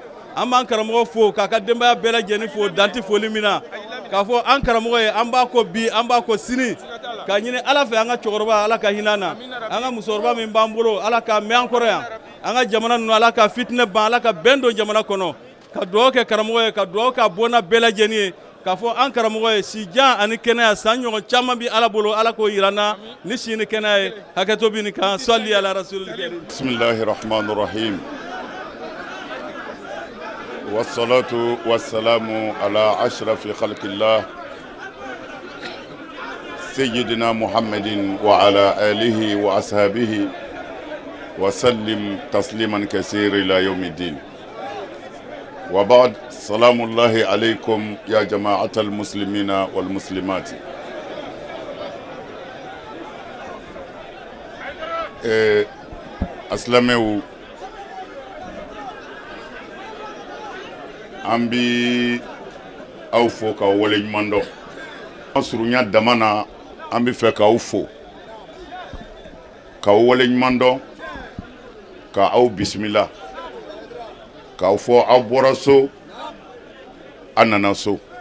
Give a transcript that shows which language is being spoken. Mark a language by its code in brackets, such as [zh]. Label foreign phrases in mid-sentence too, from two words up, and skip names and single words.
[bm] An b'an karamɔgɔ fo k'a ka denbaya bɛɛ lajɛlen fo danti foli min na, k'a fɔ an karamɔgɔ ye an b'a kɔ bi an b'a kɔ sini, k'a ɲini Ala fɛ an ka cɛkɔrɔba Ala ka hinɛ na, an ka musokɔrɔba min b'an bolo Ala k'a mɛn an kɔrɔ yan, an ka jamana ninnu Ala ka fitinɛ ban, Ala ka bɛn don jamana kɔnɔ, ka duwawu kɛ karamɔgɔ ye, ka duwawu k'a bɔnna bɛɛ lajɛlen ye, k'a fɔ an karamɔgɔ ye sijan ani kɛnɛya san ɲɔgɔn caman bi Ala bolo, Ala k'o yira n na ni si ni kɛnɛya ye, hakɛto bi nin kan, [ar] صل على الرسول الكريم. بسم الله الرحمن الرحيم. والصلاة والسلام على أشرف خلق الله سيدنا محمد وعلى آله وأصحابه وسلم تسليما كثيرا إلى يوم الدين. وبعد سلام الله عليكم يا جماعة المسلمين والمسلمات. [bm] أسلموا an bi aw fo k'aw wale ɲuman dɔn. An surunya dama na an bi fɛ k'aw fo k'aw wale ɲuman dɔn, k'aw bisimila, k'aw fɔ aw bɔra so an nana so.